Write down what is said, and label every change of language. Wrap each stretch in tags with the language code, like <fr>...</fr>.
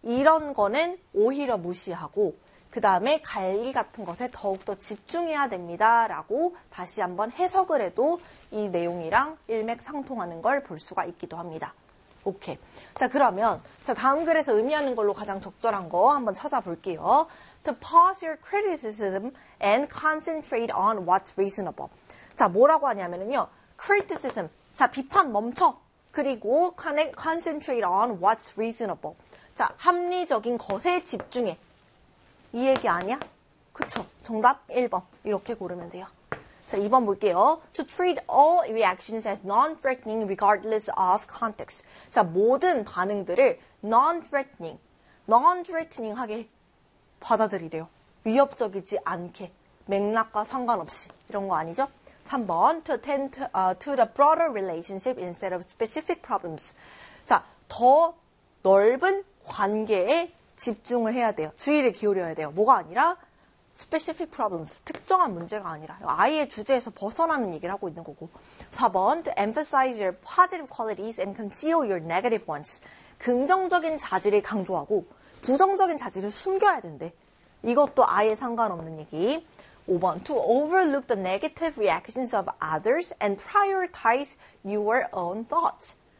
<ko>이런 거는 오히려 무시하고, 그 다음에 관리 같은 것에 더욱더 집중해야 됩니다라고 다시 한번 해석을 해도 이 내용이랑 일맥상통하는 걸볼 수가 있기도 합니다. 오케이. 자, 그러면, 자, 다음 글에서 의미하는 걸로 가장 적절한 거 한번 찾아볼게요.</ko> <en>To pause your criticism and concentrate on what's reasonable.</en> <ko>자, 뭐라고 하냐면요. criticism. 자, 비판 멈춰. 그리고</ko> <en>concentrate on what's reasonable.</en> <ko>자, 합리적인 것에 집중해. 이 얘기 아니야? 그쵸. 정답 1번. 이렇게 고르면 돼요. 자, 2번 볼게요.</ko> <en>To treat all reactions as non-threatening regardless of context.</en> <ko>자, 모든 반응들을 non-threatening, non-threatening 하게 받아들이래요. 위협적이지 않게. 맥락과 상관없이. 이런 거 아니죠? 3번.</ko> <en>To attend to the broader relationship instead of specific problems.</en> <ko>자, 더 넓은 관계에 집중을 해야 돼요. 주의를 기울여야 돼요. 뭐가 아니라?</ko> <en>specific problems.</en> <ko>특정한 문제가 아니라. 아예 주제에서 벗어나는 얘기를 하고 있는 거고.</ko> <en>4번. To emphasize your positive qualities and conceal your negative ones.</en> <ko>긍정적인 자질을 강조하고 부정적인 자질을 숨겨야 된대. 이것도 아예 상관없는 얘기. 5번.</ko> <en>To overlook the negative reactions of others and prioritize your own thoughts.</en>